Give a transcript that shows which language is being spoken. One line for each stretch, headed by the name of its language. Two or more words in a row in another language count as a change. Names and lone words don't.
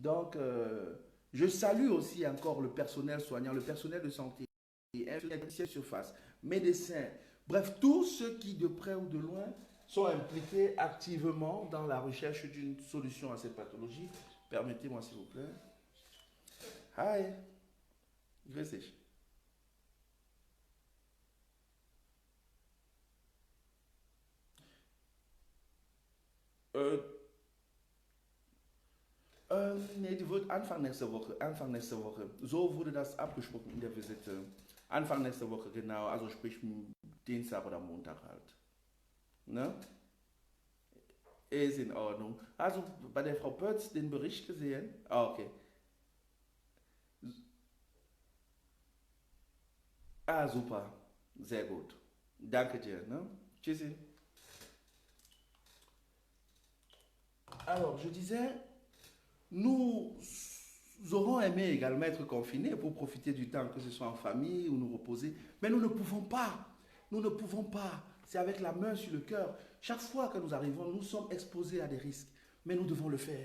French: Ok, donc Je salue aussi encore le personnel soignant, le personnel de santé, infirmiers surface, médecins, bref, tous ceux qui, de près ou de loin, sont impliqués activement dans la recherche d'une solution à cette pathologie. Permettez-moi, s'il vous plaît.
German: Hi, grüß dich. Äh, Nee, die wird Anfang nächster Woche. Anfang nächster Woche. So wurde das abgesprochen in der Visite. Anfang nächster Woche, genau. Also sprich Dienstag oder Montag halt. Ne? Ist in Ordnung. Also bei der Frau Pötz den Bericht gesehen? Ah, okay. Ah, super. Sehr gut. Danke dir. Ne? Tschüssi.
French: Alors, je disais, nous aurons aimé également être confinés pour profiter du temps, que ce soit en famille ou nous reposer, mais nous ne pouvons pas. Nous ne pouvons pas. C'est avec la main sur le cœur. Chaque fois que nous arrivons, nous sommes exposés à des risques, mais nous devons le faire.